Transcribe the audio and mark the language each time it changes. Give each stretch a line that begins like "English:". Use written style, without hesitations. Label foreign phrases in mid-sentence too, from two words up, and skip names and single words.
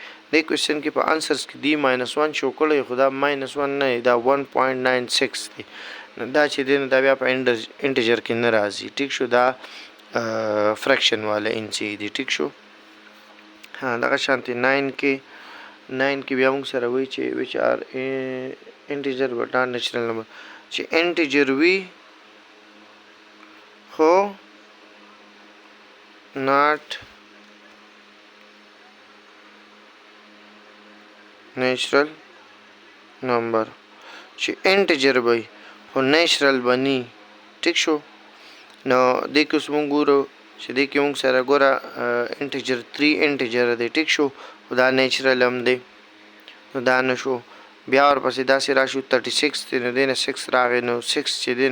Pashto: دې کوېسچن کې په انسرز کې دی -1 شو کړی خو دا -1 نه دا 1.96 دی نو دا چې دی نو دا بیا په انټیجر کې نه راځي ټیک شو دا فرکشن والا انچي دی ټیک شو ها دغه شانتي 9 کې بیا موږ سره وایي چې
English: which are integer but not natural number
Pashto: چې integer وي خو
English: not natural number
Pashto: چې integer وي خو natural بني ټیک شو نو دې کې اوس موږ ګورو چې دې کې موږ سره ګوره انټیجر 3 انټیجر دی ټیک شو دا نیچرل هم دی نو دا نشو بیا ورپسې داسې راشو 36 دی نو دی نه 6 راغی نو 6 چې دی